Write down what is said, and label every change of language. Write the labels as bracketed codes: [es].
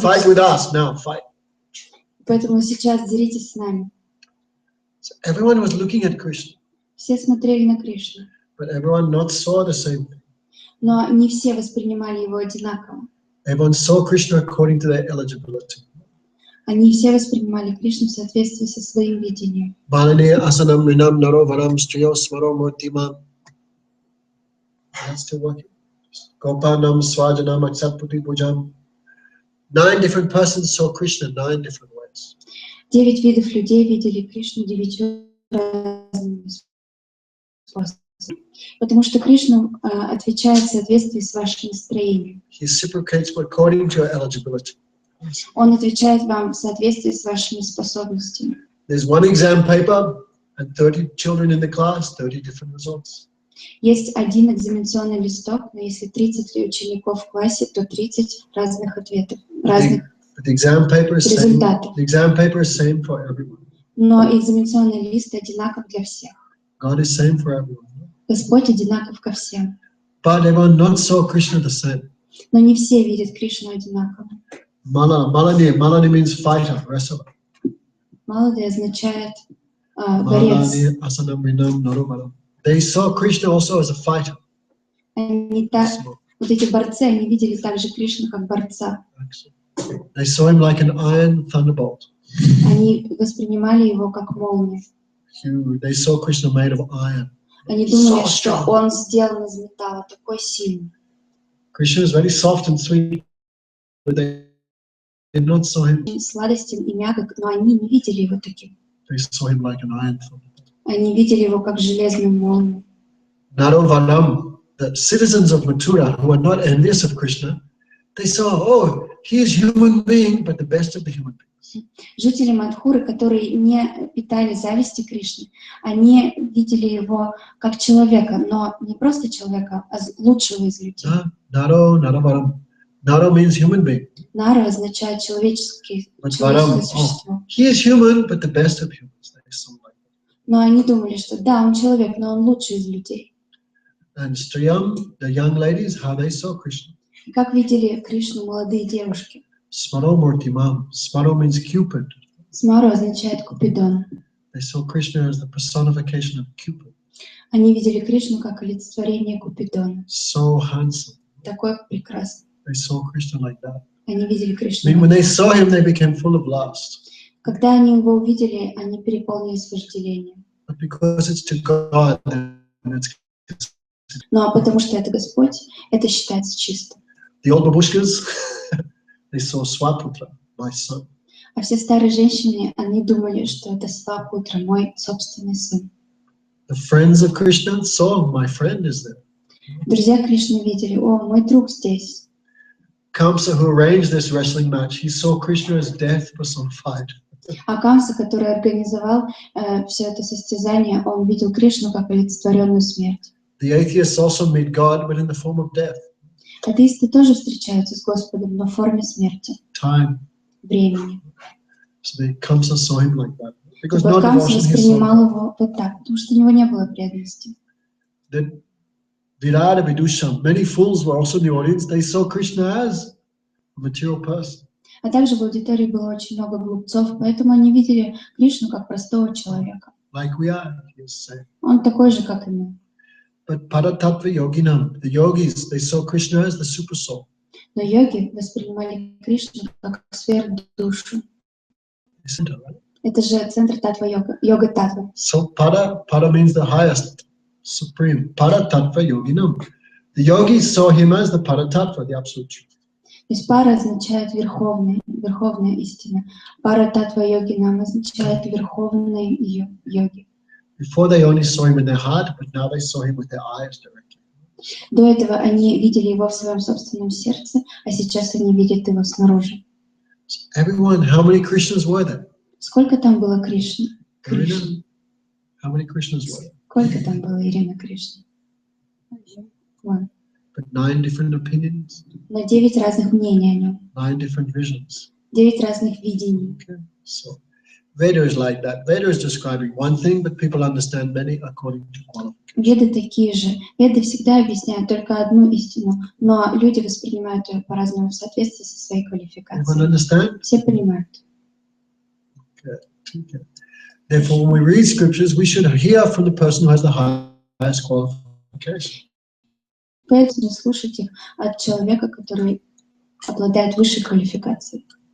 [en] fight with us now, fight. [ru] Поэтому сейчас деритесь с нами. [en] So everyone was looking at Krishna, [ru] Все смотрели на Кришну, [en] but everyone not saw the same thing. [ru] но не все воспринимали его одинаково. [en] Everyone saw Krishna according to their eligibility. [ru] Они все воспринимали Кришну в соответствии со своим видением. [sa] Balane asanam rinam naro varam striyo smaro murtimam. [en] That's still working. [sa] Gopanam swajanam aksatputi pujam. [en] 9 different persons saw Krishna 9 different ways. [ru] 9 видов людей видели Кришну 9 разными способами. Потому что Кришна отвечает в соответствии с вашим настроением. [en] He reciprocates according to your eligibility. [ru] Он отвечает вам в соответствии с вашими способностями. [en] There's one exam paper and 30 children in the class, 30 different results. [ru] Есть один экзаменационный листок, но если 30 учеников в классе, то 30 разных ответов, разных [en] But the exam paper is same. [ru] результатов. [en] The exam paper is same for everyone. [ru] Но экзаменационный лист одинаков для всех. [en] God is same for everyone. [ru] Господь одинаков ко всем. [en] But everyone not saw Krishna the same. [ru] Но не все видят Кришну одинаково. [en] Malani means fighter, wrestler. [ru] Малады означает борец. [sa] Malani asanam rinam naruvaram. [en] They saw Krishna also as a fighter. [ru] Они вот эти борцы, они видели также Кришну как борца. [en] They saw him like an iron thunderbolt. [ru] Они воспринимали его как молнию. [en] They saw Krishna made of iron. [ru] Они думали, что он сделан из металла, такой сильный. [en] Krishna is very soft and sweet, but they did not saw him. [ru] Сладостен и мягок, но они не видели его таким. [en] They saw him like an iron thunderbolt. [ru] Они видели его как железную молнию. [en] Narovaram, the citizens of Mathura who are not envious of Krishna, they saw, oh, he is human being, but the best of the human beings. [ru] Жители Мадхуры, которые не питали зависти Кришны, они видели его как человека, но не просто человека, а лучшего из людей. [en] Naro means human being. [ru] Нара означает человеческое существо. [en] He is human, but the best of humans. They saw like that. [ru] Но они думали, что да, он человек, но он лучший из людей. [en] And Striyam, the young ladies, how they saw Krishna. [ru] И как видели Кришну молодые девушки? [sa] Smaro Murtimam. Smaro [en] means Cupid. [ru] Смару означает Купидон. [en] They saw Krishna as the personification of Cupid. [ru] Они видели Кришну как олицетворение Купидона. [en] So handsome. [ru] Такой прекрасный. [en] They saw Krishna like that. [ru] Они видели [en] I [ru] Кришну. [en] mean, when they saw him, they became full of lust. [ru] Когда они его увидели, они переполнились вожделением. [en] But because it's to God, then it's [ru] Но потому что это Господь, это считается чисто. [en] the old babushkas, they saw Swaputra, my son. [ru] А все старые женщины, они думали, что это Свапутра, мой собственный сын. [en] The friends of Krishna saw, my friend is there. [ru] Друзья Кришны видели, о, мой друг здесь. [en] Kamsa, who arranged this wrestling match, he saw Krishna as death personified. [ru] А Камса, который организовал все это состязание, он видел Кришну как олицетворенную смерть. [en] The atheists also meet God, but in the form of death, [ru] Атеисты тоже встречаются с Господом, но в форме смерти, [en] time. [ru] времени. [en] So the Kamsa saw him like that. Because no [ru] Такой Камса [en] devotion he saw. [ru] воспринимал его вот так, потому что у него не было преданности. [en] Then Virada Vidusham, many fools were also in the audience. They saw Krishna as a material person. [ru] А также в аудитории было очень много глупцов, поэтому они видели Кришну как простого человека. [en] Like we are, he was saying. [ru] Он такой же, как и мы. [en] But Paratattva Yoginam, the yogis, they saw Krishna as the super soul. [ru] Но йоги воспринимали Кришну как сверхдушу. [en] Isn't it, right? [ru] Это же центр татва-йога, йога-татва. [en] So Pada means the highest, supreme. [sa] Paratattva Yoginam. [en] The yogis saw him as the Paratattva, the absolute truth. [ru] То есть пара означает верховная истина. Пара татва-йоги нам означает верховные йоги. [en] Before they only saw him in their heart, but now they saw him with their eyes directly. [ru] До этого они видели его в своем собственном сердце, а сейчас они видят его снаружи. [en] So everyone, how many Krishnas were there? [ru] Сколько там было Кришны? Irina? [en] How many Krishnas were there? [ru] Сколько там было Ирина Кришны? [en] One. But 9 different opinions, [ru] Но 9 разных мнений о нем, [en] 9 different visions. [ru] 9 разных видений. [en] Okay, so Veda is like that. Veda is describing one thing, but people understand many according to qualification. [ru] Веды такие же. Веды всегда объясняют только одну истину, но люди воспринимают ее по-разному в соответствии со своей [en] Everyone [ru] квалификацией. [en] understand? [ru] Все понимают. [en] Okay. Therefore, when we read scriptures, we should hear from the person who has the highest qualification. [ru] Поэтому слушать их от человека, который обладает высшей квалификацией.